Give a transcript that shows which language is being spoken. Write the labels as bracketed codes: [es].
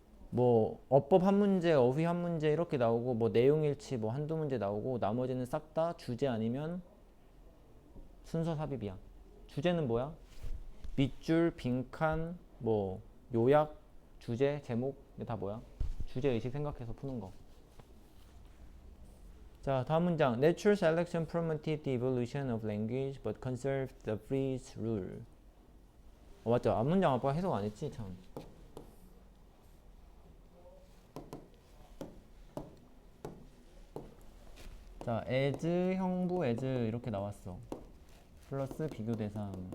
[ko] 뭐 어법 한 문제, 어휘 한 문제 이렇게 나오고 뭐 내용일치 뭐 한두 문제 나오고 나머지는 싹 다 주제 아니면 순서 삽입이야. 주제는 뭐야? 밑줄, 빈칸, 뭐 요약, 주제, 제목 이게 다 뭐야? 주제 의식 생각해서 푸는 거. 자, 다음 문장. [en] Natural selection promoted the evolution of language but conserved the freeze rule. [ko] 맞죠? 앞문장 아빠가 해석 안 했지? 참. 자, as, 형부, as 이렇게 나왔어. 플러스 비교 대상.